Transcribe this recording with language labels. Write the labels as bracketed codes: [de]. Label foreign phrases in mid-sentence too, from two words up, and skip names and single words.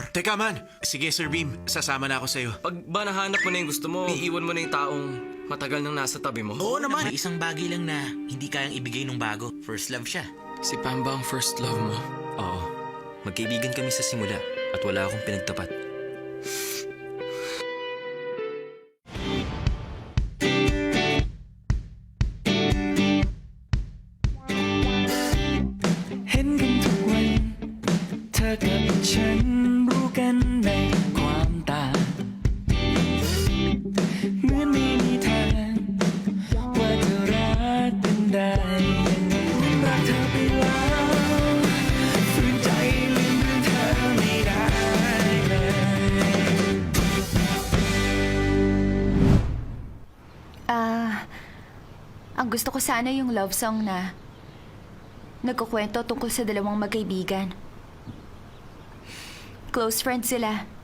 [tl] Teka man. Sige, Sir Beam. Sasama na ako sa'yo. Pag ba nahanap mo na yung gusto mo, iiwan mo na yung taong matagal nang nasa tabi mo? Oo naman. May isang bagay lang na hindi kayang ibigay nung bago. [en] First love [tl] siya. Si Pam ba ang [en] first love [tl] mo? Oo. Magkaibigan kami sa simula at wala akong pinagtapat. [th] เห็นกันทุกวัน เธอกับฉันรู้กันในความต่างเหมือนไม่มีทางว่าจะรักกันได้ยังไงรักเธอไปแล้วฝืนใจลืมเรื่องเธอไม่ได้เลย [tl] Ang gusto ko sana yung love song na nagkukwento tungkol sa dalawang magkaibigan. [en] Close friends [tl] sila.